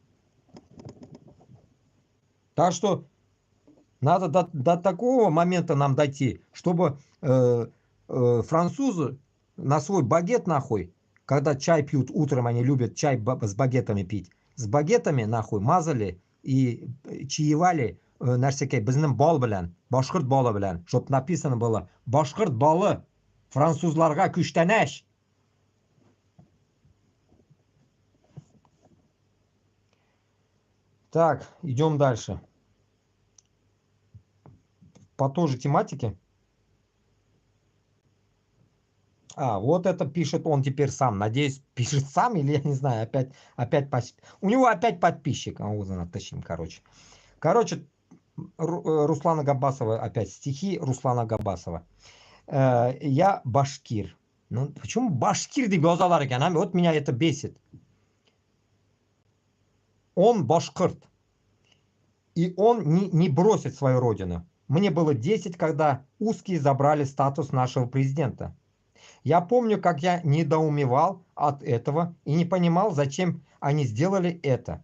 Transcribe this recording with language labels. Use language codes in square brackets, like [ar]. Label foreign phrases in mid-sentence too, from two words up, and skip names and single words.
[ru] Так что надо до такого момента нам дойти, чтобы французы на свой багет, нахуй, когда чай пьют утром, они любят чай с багетами пить, с багетами, нахуй, мазали и чаевали [tt] нәрсеке безнең бал белән, башкорт балы белән, [ru] чтоб написано было [tt] башкорт балы французларга күчтәнәч. [ru] Так, идем дальше. По той же тематике. А, вот это пишет он теперь сам. Надеюсь, пишет сам или я не знаю, у него опять подписчик. А вот натащим, короче. Короче, Руслана Габасова, опять стихи Руслана Габасова. Я башкир. Ну, почему башкир [uz] деп yazarlar ekan? [ru] Вот меня это бесит. Он башкирт. И он не бросит свою родину. Мне было 10, когда узкие забрали статус нашего президента. Я помню, как я недоумевал от этого и не понимал, зачем они сделали это.